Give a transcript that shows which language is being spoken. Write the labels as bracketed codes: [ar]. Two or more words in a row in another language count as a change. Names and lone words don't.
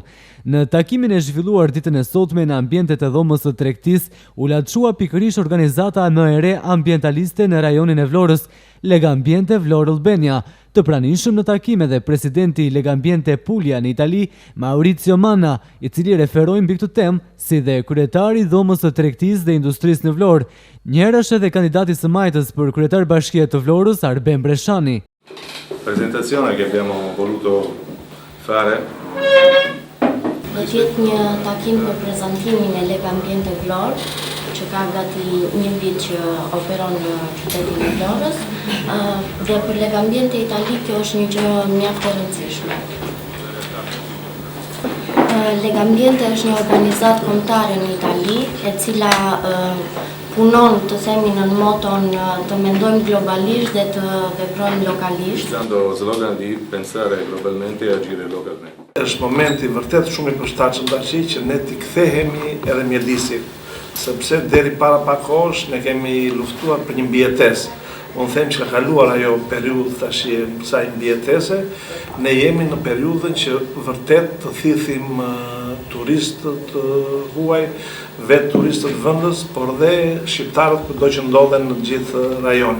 [sq] Në takimin e zhvilluar ditën e sotme në ambientet e dhomës së tregtisë, u lartësua pikërisht organizata më e re ambientaliste në rajonin e Vlorës, Legambiente Vlorë Albania. Të pranishëm në takim edhe presidenti i Legambiente Puglia në Itali, Maurizio Manna, i cili referoi mbi këtë temë, si dhe kryetari i dhomës së tregtisë dhe industrisë në Vlorë. Njëherë është edhe kandidati së majtës për kryetar bashkie të Vlorës, Arben Breshani. [it] Presentazione che abbiamo voluto fare. [sq] Do të jetë një takim për prezantimin e Legambiente Vlorë, që ka gati një vit që operon në qytetin e Vlorës, dhe për Legambiente Itali kjo është një gjë mjaft e rëndësishme. Legambiente është një organizatë kombëtare në Itali, e cila punon, të themi, në moton të mendojmë globalisht dhe të veprojmë lokalisht. [it] Usando slogan di pensare globalmente e agire localmente. [sq] Është momenti vërtet shumë i përshtatshëm tash që ne të kthehemi edhe mjedisit, sepse deri para pak kohësh ne kemi luftuar për një mbijetesë. Unë them që ka kaluar ajo periudhë tash e kësaj mbijetese, ne jemi në periudhën që vërtet të thithim turistët huaj, vetë turistët vendës, por dhe shqiptarët kudo që ndodhen në gjithë rajonin.